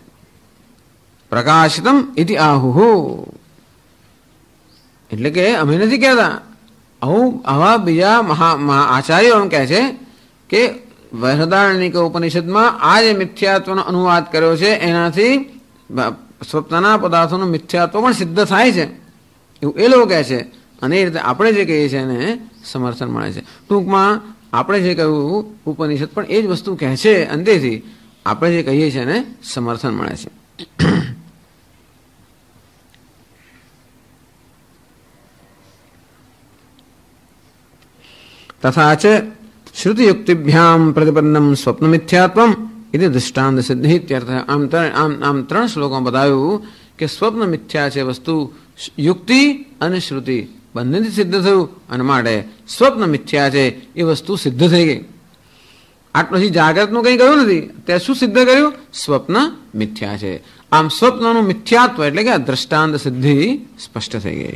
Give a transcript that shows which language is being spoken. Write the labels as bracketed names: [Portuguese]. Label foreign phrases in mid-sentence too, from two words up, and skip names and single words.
[Sanskrit] प्रकाशितम इति आहुः [Gujarati] એટલે કે અમે નથી કહેતા, આવું આવા બીજા આચાર્યો એમ કહે છે કે બૃહદારણ્યક ઉપનિષદમાં આ જે મિથ્યાત્વનો અનુવાદ કર્યો છે એનાથી સ્વપ્નના પદાર્થોનું મિથ્યાત્વ પણ સિદ્ધ થાય છે એવું એ લોકો કહે છે। અને એ રીતે આપણે જે કહીએ છીએ એને સમર્થન મળે છે। ટૂંકમાં આપણે જે કહ્યું ઉપનિષદ પણ એ જ વસ્તુ કહે છે, અંતેથી આપણે જે કહીએ છીએ એને સમર્થન મળે છે। [Sanskrit] तथा च श्रुतियुक्तिभ्याम प्रतिपन्नम स्वप्न मिथ्यात्वम इति दृष्टांत सिद्धि इत्यर्थः। [Gujarati] આમ 3 શ્લોકોં બતાવ્યું કે સ્વપ્ન મિથ્યા છે વસ્તુ યુક્તિ અને શ્રુતિ બંનેથી સિદ્ધ થયું, અને માટે સ્વપ્ન મિથ્યા છે એ વસ્તુ સિદ્ધ થઈ ગઈ. આટલું પછી જાગ્રતનું કંઈ કહ્યું નથી, ત્યાં શું સિદ્ધ કર્યું? સ્વપ્ન મિથ્યા છે. આમ સ્વપ્નનું મિથ્યાત્વ એટલે કે દ્રષ્ટાંત સિદ્ધિ સ્પષ્ટ થઈ ગઈ.